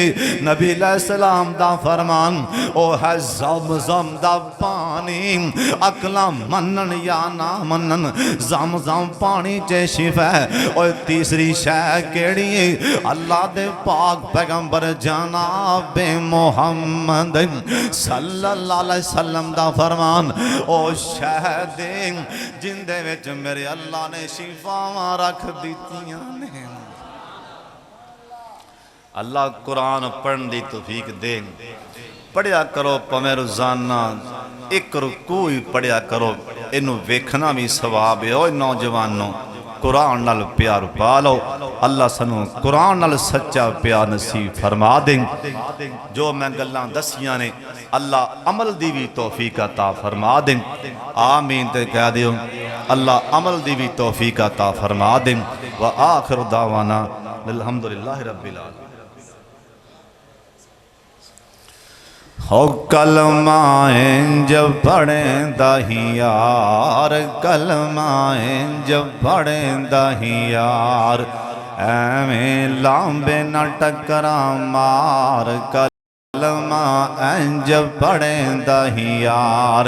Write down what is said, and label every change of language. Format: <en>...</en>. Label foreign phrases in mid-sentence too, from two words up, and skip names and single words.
<pa>نبی سلام دا فرمان او ہے زم-زم دا پانی. عقلاں منن یا نہ منن، زم پانی چ شفا ہے. اور تیسری شے کیڑی ہے? اللہ دے پاک پیغمبر جناب محمد</pa> <ar>صلى الله عليه وسلم</ar> <pa>دا فرمان، او شہد جیندے وچ میرے اللہ نے شفاواں رکھ دتیاں نے. اللہ قرآن پڑھنے کی توفیق دے. پڑھیا کرو پویں روزانہ اک رکوع ہی پڑھیا کرو، اینوں ویکھنا بھی ثواب ہے. او نوجوانو قرآن نال پیار پا لو، اللہ سانوں قرآن نال سچا پیار نصیب فرما دے. جو میں گلاں دسیاں نے اللہ عمل دی بھی توفیق عطا فرما دے. آمین تے کہہ دیو، اللہ عمل دی بھی توفیق عطا فرما دے.</pa> <ar>وآخر دعوانا الحمد لله رب العالمين.</ar> <pa>ہو کلمہ اینج پڑھیندا ہی یار، کلمہ اینج پڑھیندا ہی یار، ایویں لانبے نہ ٹکرا مار، کلمہ اینج پڑھیندا ہی یار.</pa>